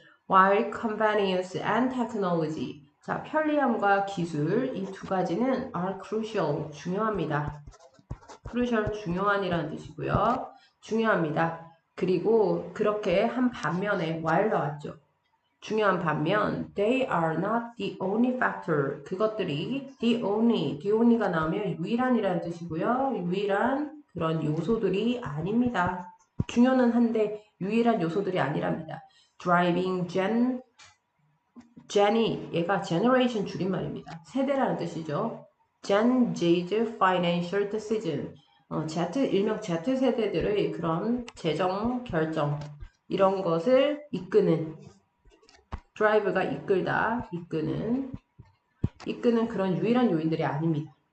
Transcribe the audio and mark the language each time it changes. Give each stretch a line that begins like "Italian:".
English: While convenience and technology
Korean: 자, 편리함과 기술 이 두 가지는
English: are crucial
Korean: 중요합니다. crucial 중요한이라는 뜻이고요. 중요합니다. 그리고 그렇게 한 반면에 while 나왔죠. 중요한 반면
English: they are not the only factor
Korean: 그것들이 the only가 나오면 유일한이라는 뜻이고요. 유일한 그런 요소들이 아닙니다. 중요는 한데 유일한 요소들이 아니랍니다. driving gen이 얘가 generation 줄임말입니다. 세대라는 뜻이죠.
English: Gen Z's financial decision
Korean: 일명 Z세대들의 그런 재정 결정 이런 것을 이끄는 drive가 이끌다, 이끄는 그런 유일한 요인들이 아닙니다.